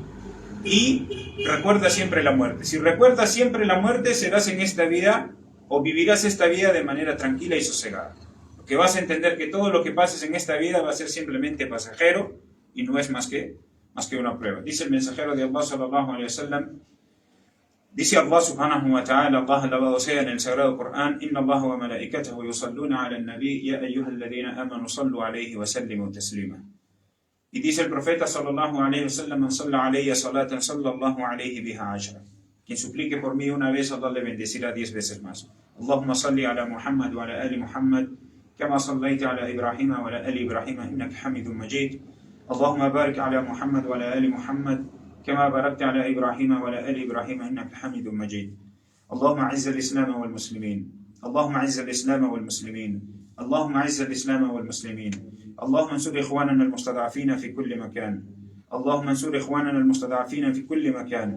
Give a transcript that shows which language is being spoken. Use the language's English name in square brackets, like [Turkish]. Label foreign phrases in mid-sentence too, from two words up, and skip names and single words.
[Spanish] Y recuerda siempre la muerte. Si recuerdas siempre la muerte, serás en esta vida o vivirás esta vida de manera tranquila y sosegada. Porque vas a entender que todo lo que pases en esta vida va a ser simplemente pasajero y no es más que una prueba. Dice el mensajero de Allah [Arabic] صلى الله عليه وسلم, [Spanish] dice Allah [Arabic] سبحانه وتعالى, [Spanish] Allah alabado sea, en el sagrado Corán: [Arabic] إن الله وملائكته يصلون على النبي يا أيها الذين آمنوا صلوا عليه وسلموا تسليما. [Spanish] Y dice el profeta [Arabic] صلى الله عليه وسلم: من صلى علي صلاة صلى الله عليه بها عشرا. [Spanish] Quien suplique por mí una vez, Allah le bendecirá 10 veces más. [Arabic] اللهم صل على محمد وعلى آل محمد كما صليت على إبراهيم وعلى آل إبراهيم إنك حميد مجيد. اللهم بارك على محمد وعلى آل محمد كما باركت على إبراهيم وعلى آل إبراهيم إنك حميد مجيد. اللهم أعز الإسلام والمسلمين. اللهم أعز الإسلام والمسلمين. اللهم أعز الإسلام والمسلمين. اللهم انصر إخواننا المستضعفين في كل مكان. اللهم انصر إخواننا المستضعفين في كل مكان.